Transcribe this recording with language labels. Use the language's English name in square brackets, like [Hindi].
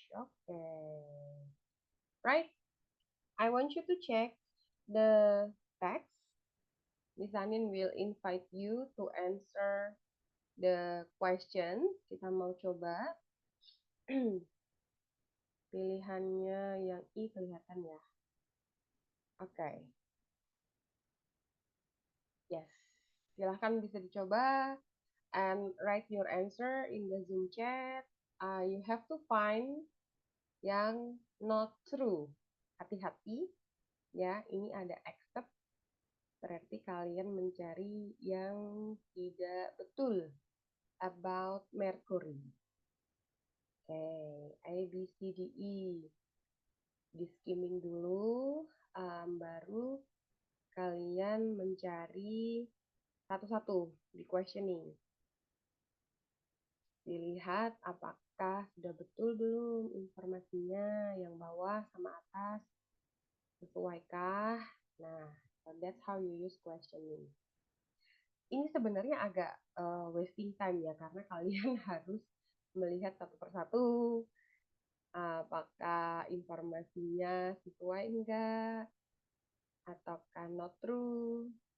[English] Okay, right? I want you to check the text. Miss Anin will invite you to answer the question. [Indonesian] Kita mau coba. Pilihannya yang I kelihatan ya. Oke. Okay. [English] Yes. [Indonesian] Silahkan bisa dicoba [English] and write your answer in the Zoom chat. You have to find yang not true. [Indonesian] Hati-hati ya, ini ada except berarti kalian mencari yang tidak betul [English] about mercury. [Indonesian] Oke, A, B, C, D, E. Di skimming dulu, baru kalian mencari satu-satu di questioning. Dilihat apakah sudah betul belum informasinya yang bawah sama atas sesuaikah. [English] Nah, so that's how you use questioning. [Indonesian] Ini sebenarnya agak [English] wasting time [Indonesian] ya karena kalian harus melihat satu persatu apakah informasinya sesuai enggak ataukah [English] not true.